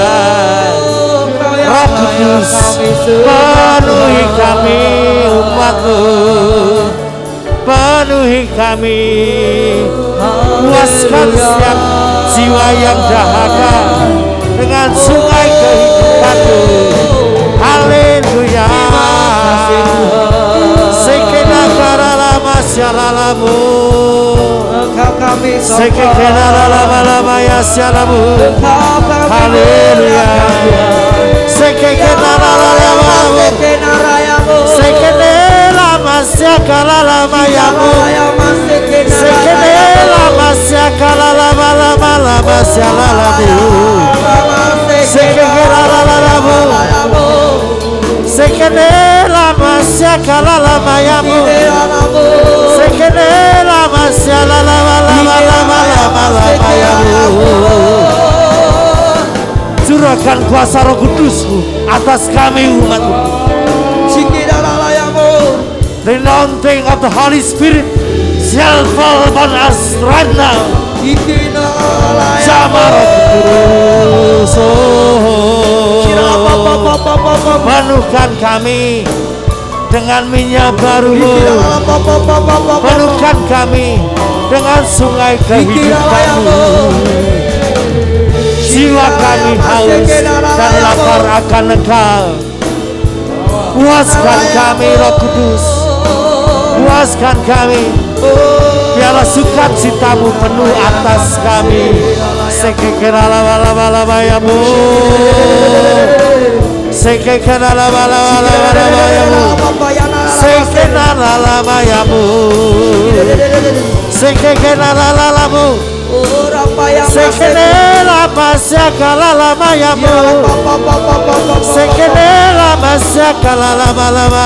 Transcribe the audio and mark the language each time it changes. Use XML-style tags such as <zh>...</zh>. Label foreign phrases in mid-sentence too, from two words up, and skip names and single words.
<id>Roh Kudus, penuhi kami umat-Mu, penuhi kami, puaskan setiap jiwa yang dahaga dengan sungai kehidupan-Mu. Haleluya. Sekena karala masyaralamu, sekena lama ya syaramu. Haleluya. Sekena lama, sekena lama syakala lama yamu, sekena lama syakala lama syalalamu, sekena lama, sekene lama syakala lama yamu, sekene lama syalala lama yamu. Curahkan kuasa Roh Kudus-Mu atas kami umat-Mu.</id> <en>The anointing of the Holy Spirit shall fall upon us right now.</en> <id>Sama Roh Kudus, penuhkan kami dengan minyak baru-Mu, penuhkan kami dengan sungai kehidupan-Mu. Jiwa kami haus dan lapar akan Engkau. Puaskan kami Roh Kudus, puaskan kami. Biarlah sukacitamu penuh atas kami. Sekekenalabalabayamu, sekekenalabalabayamu, sekekenalabalayamu, sekekenalabalayamu, sekekenalabalayamu, sekekenalabalayamu.</id>